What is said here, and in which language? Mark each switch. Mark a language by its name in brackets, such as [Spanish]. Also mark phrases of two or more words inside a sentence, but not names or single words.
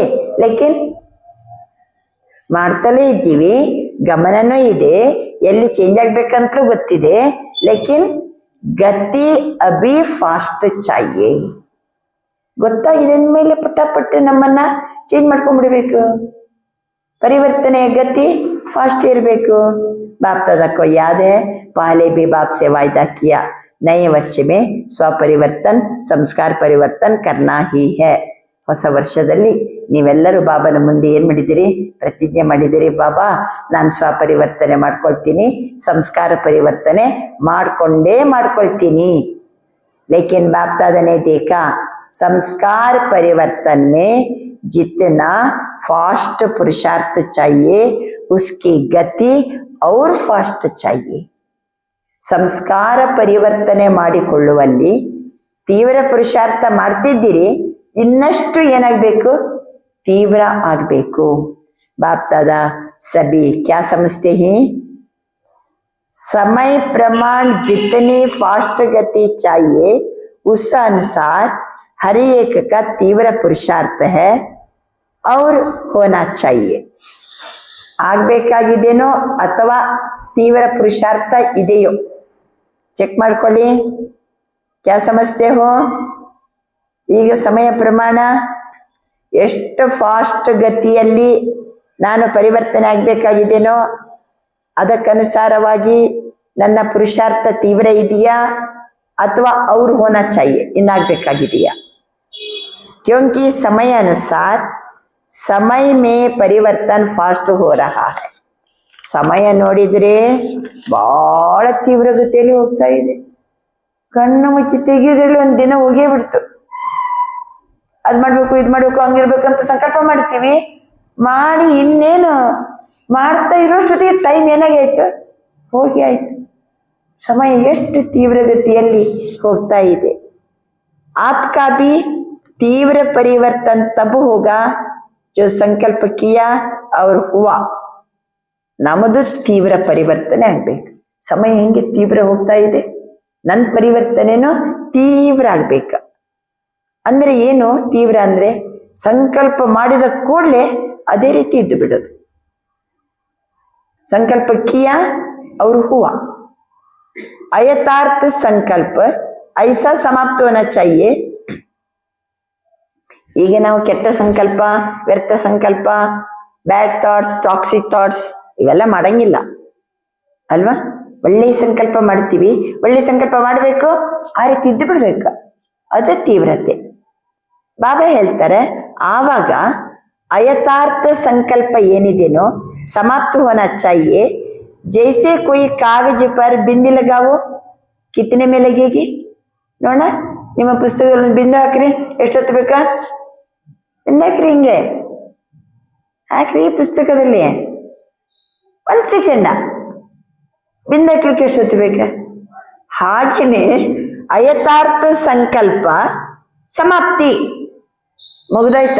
[Kannada] ಲೇಕಿನ್ ಮಾಡ್ತಲೇ ಇದ್ದೀವಿ, ಗಮನನೂ ಇದೆ, ಎಲ್ಲಿ ಚೇಂಜ್ ಆಗ್ಬೇಕಂತಲೂ ಗೊತ್ತಿದೆ. [Hindi] लेकिन गति अभी फास्ट चाहिए. [Kannada] ಗೊತ್ತಾಗಿದೆ ಅಂದಮೇಲೆ ಪಟ್ಟ ನಮ್ಮನ್ನ ಚೇಂಜ್ ಮಾಡ್ಕೊಂಡ್ಬಿಡ್ಬೇಕು. ಪರಿವರ್ತನೆಯ ಗತಿ ಫಾಸ್ಟ್ ಇರಬೇಕು. [Hindi] बाप दादा को याद है, पहले भी बाप से वायदा किया, नए वर्ष में स्वपरिवर्तन संस्कार परिवर्तन करना ही है. [Kannada] ಹೊಸ ವರ್ಷದಲ್ಲಿ ನೀವೆಲ್ಲರೂ ಬಾಬನ ಮುಂದೆ ಏನು ಮಾಡಿದಿರಿ? ಪ್ರತಿಜ್ಞೆ ಮಾಡಿದಿರಿ, ಬಾಬಾ ನಾನು ಸ್ವಪರಿವರ್ತನೆ ಮಾಡ್ಕೊಳ್ತೀನಿ, ಸಂಸ್ಕಾರ ಪರಿವರ್ತನೆ ಮಾಡ್ಕೊಳ್ತೀನಿ. [Hindi] लेकिन बाप दादा ने देखा संस्कार परिवर्तन में जितना फास्ट पुरुषार्थ चाहिए उसकी गति और फास्ट चाहिए. [Kannada] ಸಂಸ್ಕಾರ ಪರಿವರ್ತನೆ ಮಾಡಿಕೊಳ್ಳುವಲ್ಲಿ ತೀವ್ರ ಪುರುಷಾರ್ಥ ಮಾಡ್ತಿದ್ದೀರಿ, ಇನ್ನಷ್ಟು ಏನಾಗಬೇಕು? ತೀವ್ರ ಆಗಬೇಕು. [Hindi] बाप दादा सभी क्या समझते हैं? समय प्रमाण जितनी फास्ट गति चाहिए उस अनुसार हर एक का तीव्र पुरुषार्थ है और होना चाहिए. [Kannada] ಆಗಬೇಕಾಗಿದೆನೋ ಅಥವಾ ತೀವ್ರ ಪುರುಷಾರ್ಥ ಇದೆಯೋ ಚೆಕ್ ಮಾಡ್ಕೊಳ್ಳಿ. [Hindi] क्या समझते हो? [Kannada] ಈಗ ಸಮಯ ಪ್ರಮಾಣ ಎಷ್ಟು ಫಾಸ್ಟ್ ಗತಿಯಲ್ಲಿ ನಾನು ಪರಿವರ್ತನೆ ಆಗಬೇಕಾಗಿದೆನೋ ಅದಕ್ಕನುಸಾರವಾಗಿ ನನ್ನ ಪುರುಷಾರ್ಥ ತೀವ್ರ ಇದೆಯಾ ಅಥವಾ ಅವ್ರು [Hindi] होना चाहिए, [Kannada] ಇನ್ನಾಗಬೇಕಾಗಿದೆಯಾ? [Hindi] क्योंकि समय अनुसार समय में परिवर्तन फास्ट हो रहा है. [Kannada] ಸಮಯ ನೋಡಿದ್ರೆ ಬಹಳ ತೀವ್ರಗತಿಯಲ್ಲಿ ಹೋಗ್ತಾ ಇದೆ. ಕಣ್ಣು ಮುಚ್ಚಿ ತೆಗೆಯೋದ್ರಲ್ಲಿ ಒಂದ್ ದಿನ ಹೋಗೇ ಬಿಡ್ತು. ಅದ್ ಮಾಡ್ಬೇಕು ಇದ್ ಮಾಡ್ಬೇಕು ಹಂಗಿರ್ಬೇಕಂತ ಸಂಕಲ್ಪ ಮಾಡ್ತೀವಿ, ಮಾಡಿ ಇನ್ನೇನು ಮಾಡ್ತಾ ಇರೋಷ್ಟೊತ್ತಿಗೆ ಟೈಮ್ ಏನಾಗಾಯ್ತು, ಹೋಗಿ ಆಯ್ತು. ಸಮಯ ಎಷ್ಟು ತೀವ್ರಗತಿಯಲ್ಲಿ ಹೋಗ್ತಾ ಇದೆ. [Hindi] आपका भी तीव्र परिवर्तन तब होगा जो संकल्प किया और हुआ. [Kannada] ನಮ್ಮದು ತೀವ್ರ ಪರಿವರ್ತನೆ ಆಗ್ಬೇಕು. ಸಮಯ ಹೆಂಗೆ ತೀವ್ರ ಹೋಗ್ತಾ ಇದೆ, ನನ್ನ ಪರಿವರ್ತನೆನೂ ತೀವ್ರ ಆಗ್ಬೇಕ. ಅಂದ್ರೆ ಏನು ತೀವ್ರ ಅಂದ್ರೆ, ಸಂಕಲ್ಪ ಮಾಡಿದ ಕೂಡಲೇ ಅದೇ ರೀತಿ ಇದ್ದು ಬಿಡೋದು. [Hindi] संकल्प किया और हुआ. अयथार्थ संकल्प ऐसा समाप्त होना चाहिए. [Kannada] ಈಗ ನಾವು ಕೆಟ್ಟ ಸಂಕಲ್ಪ, ವ್ಯರ್ಥ ಸಂಕಲ್ಪ, [English] bad thoughts, toxic thoughts [Kannada] ಇವೆಲ್ಲ ಮಾಡಂಗಿಲ್ಲ ಅಲ್ವಾ. ಒಳ್ಳೆ ಸಂಕಲ್ಪ ಮಾಡ್ತೀವಿ, ಒಳ್ಳೆ ಸಂಕಲ್ಪ ಮಾಡಬೇಕು, ಆ ರೀತಿ ಇದ್ದು ಬಿಡ್ಬೇಕು. ಅದು ತೀವ್ರತೆ. ಬಾಬಾ ಹೇಳ್ತಾರೆ ಆವಾಗ ಅಯಥಾರ್ಥ ಸಂಕಲ್ಪ ಏನಿದೇನೋ [Hindi] समाप्त होना चाहिए. जैसे कोई कागज पर बिंदी लगाओ, कितने में लगेगी ನೋಡ. [Kannada] ನಿಮ್ಮ ಪುಸ್ತಕದಲ್ಲಿ ಬಿಂದು ಹಾಕ್ರಿ, ಎಷ್ಟೊತ್ತು ಬೇಕಾ? ಬಿಂದು ಹಾಕ್ರಿ, ಹಿಂಗೆ ಹಾಕ್ರಿ. ಪುಸ್ತಕದಲ್ಲಿ 1 ಸೆಕೆಂಡ ಬಿಂದು ಹಾಕ್ಲಿಕ್ಕೆ ಎಷ್ಟೊತ್ತು ಬೇಕಾ? ಹಾಗೇನೆ ಅಯಥಾರ್ಥ ಸಂಕಲ್ಪ ಸಮಾಪ್ತಿ ಮುಗ್ದಾಯ್ತ.